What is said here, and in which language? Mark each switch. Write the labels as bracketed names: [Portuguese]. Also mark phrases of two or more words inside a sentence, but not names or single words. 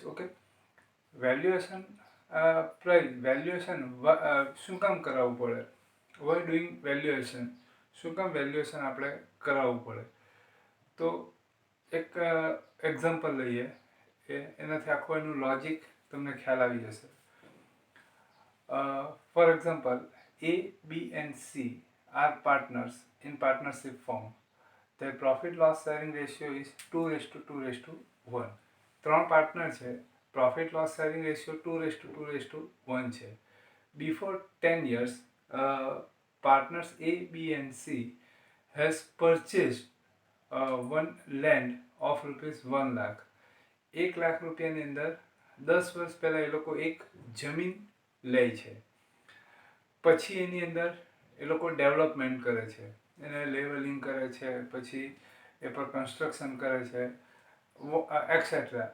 [Gujarati] ઓકે, [English] valuation price, [Gujarati] વેલ્યુએશન શું કામ કરાવવું પડે? [English] why doing valuation? [Gujarati] શું કામ વેલ્યુએશન આપણે કરાવવું પડે? તો એક એક્ઝામ્પલ લઈએ, એનાથી આખું એનું લોજિક તમને ખ્યાલ આવી જશે. [English] For example, A, B and C are partners in partnership form. Their profit loss sharing ratio is 2:2:1. [Gujarati] 3 પાર્ટનર છે, [English] profit loss sharing ratio [Gujarati] 2:2:1 છે. [English] Before 10 years, partners A, B and C has purchased one land of ₹1 lakh. [Gujarati] 1 લાખ રૂપિયાની અંદર 10 વર્ષ પહેલાં એ લોકો એક જમીન લે છે. પછી એની અંદર એ લોકો ડેવલપમેન્ટ કરે છે, એને લેવલિંગ કરે છે, પછી એ પર કન્સ્ટ્રક્શન કરે છે, એક્સેટ્રા.